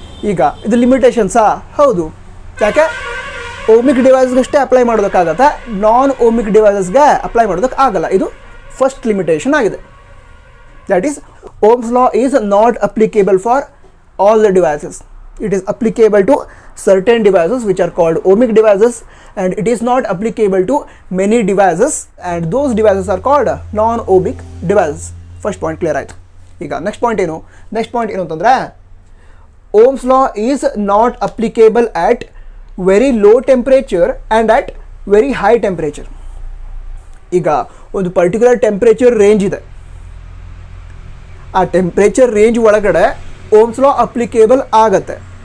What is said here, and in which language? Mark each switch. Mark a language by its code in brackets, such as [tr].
[kn] ಈಗ ಇದು ಲಿಮಿಟೇಷನ್ಸಾ? ಹೌದು. ಯಾಕೆ? ಓಮಿಕ್ ಡಿವೈಸ್ಗಷ್ಟೇ ಅಪ್ಲೈ ಮಾಡೋದಕ್ಕಾಗತ್ತೆ, ನಾನ್ ಓಮಿಕ್ ಡಿವೈಸಸ್ಗೆ ಅಪ್ಲೈ ಮಾಡೋದಕ್ಕೆ ಆಗಲ್ಲ. ಇದು ಫಸ್ಟ್ ಲಿಮಿಟೇಷನ್ ಆಗಿದೆ. [en] That is Ohm's law is not applicable for all the devices. It is applicable to certain devices which are called ohmic devices, and it is not applicable to many devices, and those devices are called non-ohmic devices. First point clear ಆಯಿತು. [kn] ಈಗ next point ಏನು ಅಂತಂದರೆ, [en] Ohm's law is not applicable at very low temperature and at very high temperature. [kn] ಈಗ ಒಂದು particular temperature range ಇದೆ. ಆ temperature range ಒಳಗಡೆ Ohm's law applicable ಆಗತ್ತೆ.